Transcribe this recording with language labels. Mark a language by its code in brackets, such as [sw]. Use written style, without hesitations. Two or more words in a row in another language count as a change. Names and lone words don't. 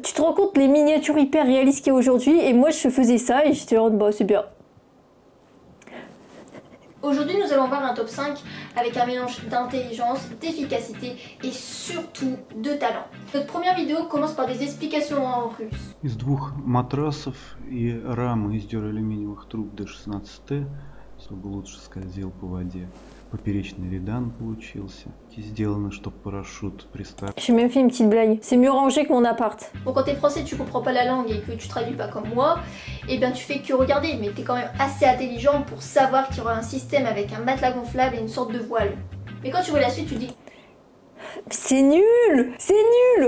[fr] Tu te rends compte les miniatures hyper réalistes qu'il y a aujourd'hui? Et moi je faisais ça et j'étais en bah c'est bien. Aujourd'hui, nous allons voir un top 5 avec un mélange d'intelligence, d'efficacité et surtout de talent. Notre première vidéo commence par des explications en russe. [ru] Из двух матрасов и рамы из дюралюминиевых труб до 16Т, чтобы лучше скользил по воде, поперечный редан получился. И сделано, чтобы парашют приставить. [fr] J'ai même fait une petite blague. C'est mieux rangé que mon appart. Bon, quand t'es français, tu comprends pas la langue et que tu traduis pas comme moi, et bien tu fais que regarder, mais t'es quand même assez intelligent pour savoir qu'il y aura un système avec un matelas gonflable et une sorte de voile. Mais quand tu vois la suite, tu dis C'est nul! C'est nul!